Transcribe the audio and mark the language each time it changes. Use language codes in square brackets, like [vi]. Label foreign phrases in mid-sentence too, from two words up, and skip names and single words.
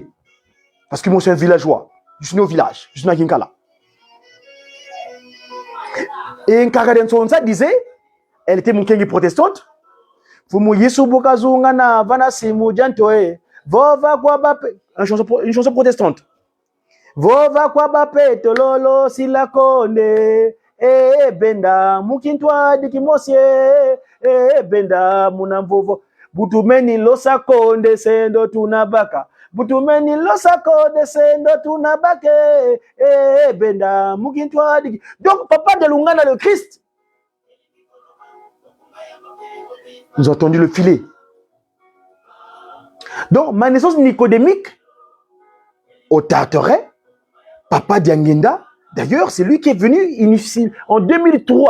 [fr] Parce que moi, je suis un villageois. Je suis né au village, je suis né à Kinkala. Et Nkagaden Tsonsa disait, elle était mon kengi protestante. Une chanson protestante. [kg] Vova kwa bape tololo silakonde benda mukintwa dikimosie benda munamvovo butumeni losa konde sendo tunabaka butumeni losa konde sendo tunabake benda mukintwa dik. [fr] Donc papa de Lungana le Christ, nous avons entendu le filet. Donc ma naissance nicodémique au Tarteret, Papa Diangenda, d'ailleurs, c'est lui qui est venu initier en 2003.